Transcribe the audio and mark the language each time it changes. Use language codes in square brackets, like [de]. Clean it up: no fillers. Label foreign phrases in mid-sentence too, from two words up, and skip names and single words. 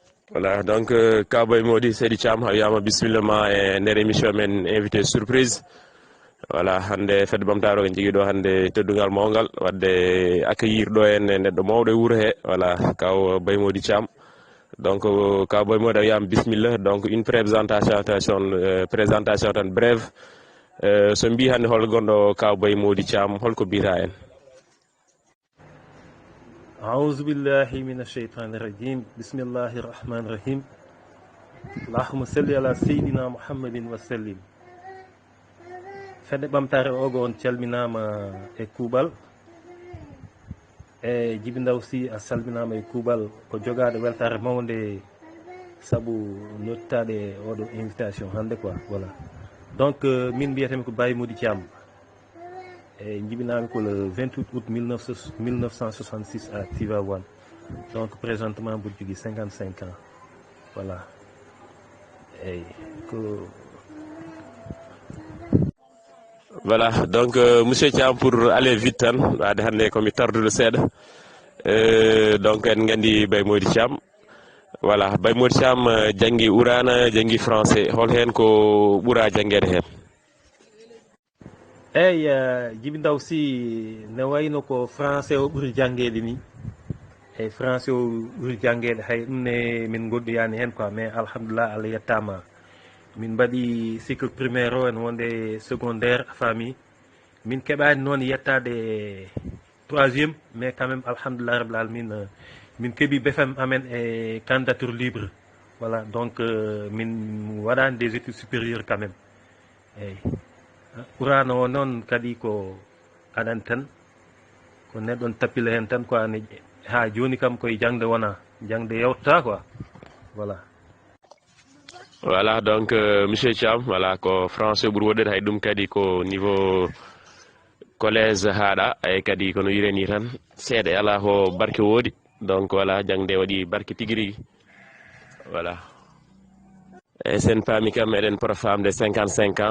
[fr] Voilà, donc [ff] Kaboy Modi Seydi Thiam wiyama bisimilla ma e nder émission men [fr] invité surprise. [ff] Voilà, hande fedde bamtaro en jogui ɗo hande teddugal mawgal wadde accueillir ɗo en neɗɗo mawɗo e wuuro he. Voilà, kaw Boy Modi Thiam. Donc kaw Boy Modi wiyama bisimilla. [fr] Donc une présentation tan brève. [ff] So mbi hande hol gonɗo kaw Boy Modi Thiam holko mbiyata en? [ar] أعوذ بالله من الشيطان الرجيم بسم الله الرحمن الرحيم اللهم صل على سيدنا محمد وسلم [ff] fedde ɓamtare ogo on calminama e kuuɓal e Djiby Ndaw Sy a salminama e kuuɓal ko jogade weltare mawde saabu nottade oɗo invitation hande quoi. [fr] Voilà, donc [ff] min mbiyatemi ko Boy Modi Thiam e jibinami ko [fr] le 28 août 1966 à Tivaouane. Donc présentement [ff] mboɗo jogui [fr] 55 ans. Voilà, [ff] eyyi ko [fr] Voilà, donc monsieur Thiam, pour aller vite [ff] tan wadde hande komi tarduɗo seeɗa. Donc en gandi Boy Modi Thiam. Voilà, Boy Modi Thiam janggui Ourana, janggui français, hol hen ko ɓuura janggede hen? eyyi Djiby Ndaw Sy ne wayno ko français o ɓuuri janggede ni, eyyi français o ɓuuri janggede, hay ɗum ne min goɗɗoyani hen quoi. Mais alhamdulillah, Allah yettama min mbaɗi [fr] cycle primaire [ff] o en wonde secondaire famille, min keɓani noon yettade troisiéme, [fr] mais quand même [ar] الحمد لله رب العالمين [ff] min keeɓi BFM amen e [fr] candidature libre. Voilà, donc [ff] min waɗani [fr] des études supérieures quand même. [ff] eyyi ɓurano o noon kadi ko aɗani tan ko neɗɗon tappila hen tan quoi. Ha joni kam koye jangde wona, jangde yewtata quoi. Voilà. [fr] Voilà, donc monsieur Thiam, voilà [ff] ko français ɓuuri woɗɗede, hay ɗum kadi ko [fr] niveau collège [ff] haɗa, ay kadi kono wireni tan seeɗa ala ko barke woodi. [fr] Donc voilà, [ff] jangde waɗi barke tigui rigui. Voilà, e sen paami kam eɗen pota famde 55 ans.